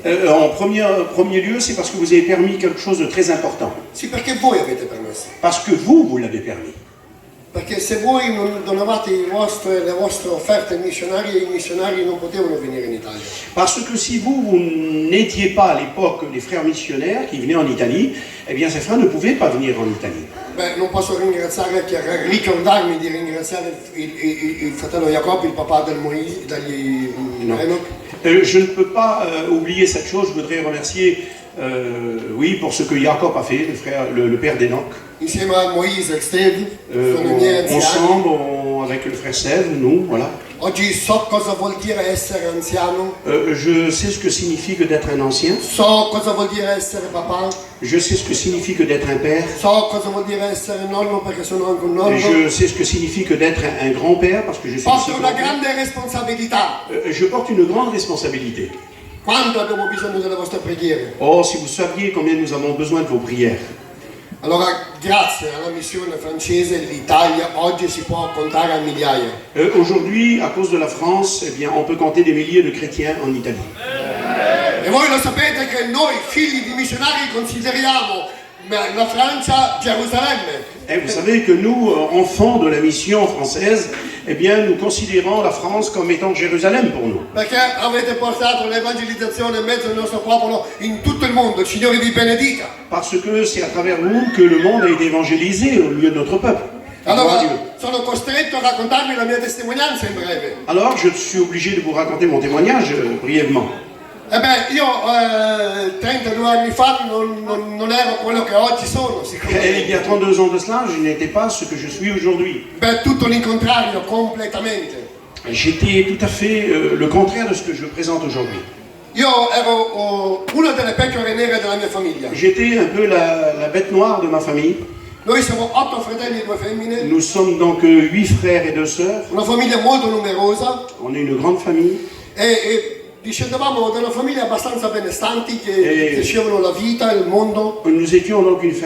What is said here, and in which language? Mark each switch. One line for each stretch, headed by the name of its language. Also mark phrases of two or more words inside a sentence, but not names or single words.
French: En premier lieu, c'est parce que vous avez permis quelque chose de très important.
Italian: Sì, perché voi avete permesso.
French: Parce que vous l'avez permis.
Italian: Perché se voi non donavate le vostre offerte ai missionari non potevano venire in Italia.
French: Parce que si vous n'étiez pas à l'époque les frères missionnaires qui venaient en Italie, eh bien ces frères ne pouvaient pas venir en Italie.
Italian: Beh, non posso ricordarmi di ringraziare il fratello Jacob, il papà degli Enoch.
French: Je ne peux pas oublier cette chose. Je voudrais remercier, oui, pour ce que Jacob a fait, le père d'Enoch.
Italian: Insieme a Moïse e Steve, sono i miei anziani.
French: Ensemble, avec le frère Sève, nous, voilà.
Italian: Oggi so cosa vuol dire essere anziano.
French: Je sais ce que signifie que d'être un ancien.
Italian: So cosa vuol dire essere papà.
French: Je sais ce que signifie que d'être un père.
Italian: So cosa vuol dire essere nonno perché sono anche un nonno.
French: Je sais ce que signifie que d'être un grand-père parce que je suis aussi
Italian: Porto una grande responsabilità.
French: je porte une grande responsabilité.
Italian: Quanto abbiamo bisogno delle vostre preghiere.
French: Oh, si vous saviez combien nous avons besoin de vos prières.
Italian: Allora, grazie alla missione francese, l'Italia oggi si può contare a migliaia.
French: Aujourd'hui, à cause de la France, eh bien, on peut compter des milliers de chrétiens en Italie.
Italian: E voi lo sapete che noi, figli di missionari, consideriamo la Francia Gerusalemme.
French: Et vous savez que nous, enfants de la mission française, eh bien, nous considérons la France comme étant Jérusalem pour nous.
Italian: Perché avete portato l'evangelizzazione in mezzo al nostro popolo in tutto il mondo. Il Signore vi benedica.
French: Parce que c'est à travers vous que le monde a été évangélisé au milieu de notre peuple.
Italian: Allora, sono costretto a raccontarvi la mia testimonianza in breve.
French: Alors, je suis obligé de vous raconter mon témoignage brièvement.
Italian: Eh beh, io 32 anni fa non ero quello che oggi sono,
French: Et il y a 32 ans de cela, je n'étais pas ce que je suis aujourd'hui.
Italian: Beh, tutto l'incontrario, completamente.
French: J'étais tout à fait le contraire de ce que je présente aujourd'hui.
Italian: Io ero una delle pecore nere della mia famiglia.
French: J'étais un peu la bête noire de ma famille.
Italian: Noi siamo 8 fratelli e 2 femmine.
French: Nous sommes donc 8 frères et 2 sœurs.
Italian: Una famiglia molto numerosa.
French: On est une grande famille.
Italian: E discendevamo da una famiglia abbastanza benestanti che facevano la vita, il mondo.
French: Nous étions donc une famille